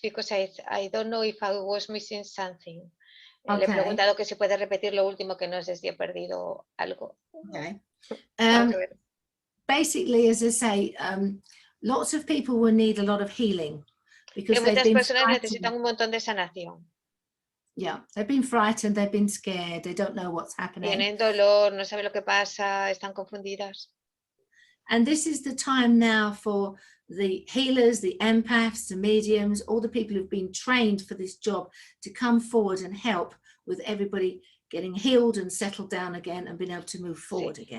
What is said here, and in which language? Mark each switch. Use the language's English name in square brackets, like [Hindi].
[English] Because I don't know if I was missing something. [Spanish] Okay. Le he preguntado que si puede repetir lo último, que no sé si he perdido algo. [English] Okay. Basically, as I say, lots of people will need a lot of healing because [Spanish] muchas personas necesitan un montón de sanación. [English] Yeah, they've been frightened, they've been scared, they don't know what's happening. [Spanish] Tienen dolor, no saben lo que pasa, están confundidas. [English] And this is the time now for the healers, the empaths, the mediums, all the people who've been trained for this job to come forward and help with everybody getting healed and settled down again and being able to move forward again.